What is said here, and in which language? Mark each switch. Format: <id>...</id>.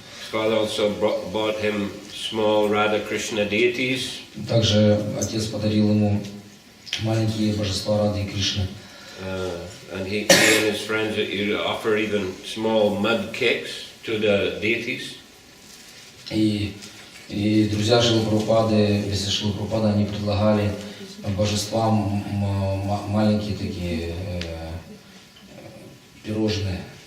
<en>His father also bought him small Radha Krishna deities.</en> <ru>Также отец подарил ему маленькие божества Рады и Кришны.</ru> <en>And he and his friends offer even small mud cakes to the deities.</en> <ru>И друзья Шрилы Прабхупады, вместе с Шрилой Прабхупадой, они предлагали божествам маленькие такие пирожные.</ru>